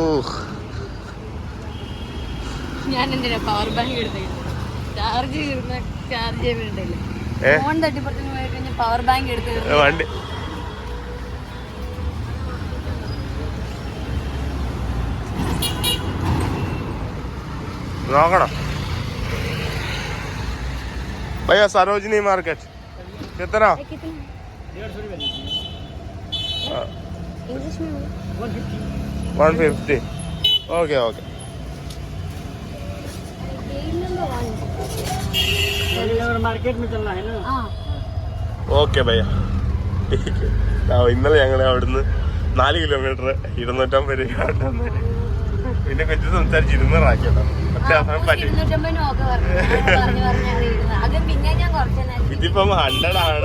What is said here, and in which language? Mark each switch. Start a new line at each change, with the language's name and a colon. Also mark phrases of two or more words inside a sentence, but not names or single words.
Malayalam: ഞാൻ എന്തിനാ
English: power bank
Malayalam: എടുത്തത്? ചാർജ് ചെയ്യാൻ വേണ്ടല്ലേ? ഫോൺ തട്ടിപ്പുറത്തിന് പോയി കഴിഞ്ഞാൽ
English: power bank
Malayalam: എടുത്ത് വണ്ടി നോക്കണം.
Hindi: भैया सरोजनी मार्केट कितना? इंग्लिश में
English: 150. okay okay.
Hindi: मार्केट में चलना है ना?
Malayalam: ഓക്കെ ഭയ്യ. ഇന്നലെ ഞങ്ങൾ അവിടുന്ന് 4 കിലോമീറ്റർ 250 രൂപ. പിന്നെ കൊച്ചു സംസാരിച്ച് 200 ആക്കിയല്ലോ. ഇതിപ്പം 100 ആണ്.